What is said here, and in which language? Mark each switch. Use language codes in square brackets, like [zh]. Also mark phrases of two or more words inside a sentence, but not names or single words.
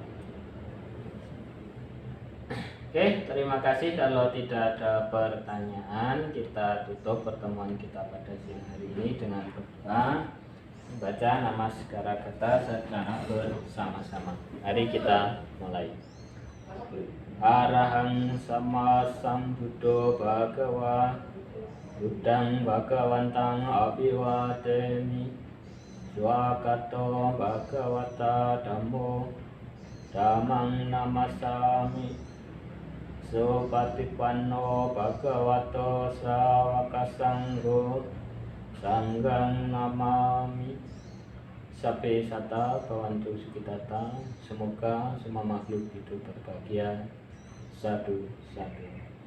[id] Oke, terima kasih. Kalau tidak ada pertanyaan, kita tutup pertemuan kita pada siang hari ini dengan berdoa, membaca Namaskara secara bersama-sama. Mari kita mulai. [pi] Arahang sama sambuddho bhagawa, Buddhang bhagawantang abhiwademi, swakato bhagavata dhammo, dhammang namasami, Supatipanno bhagavato sawaka sanggo, sanghang namami. Sabe sata bawantu sukitata. [id] Semoga semua makhluk hidup berbahagia. [pi] Sadu, sadu.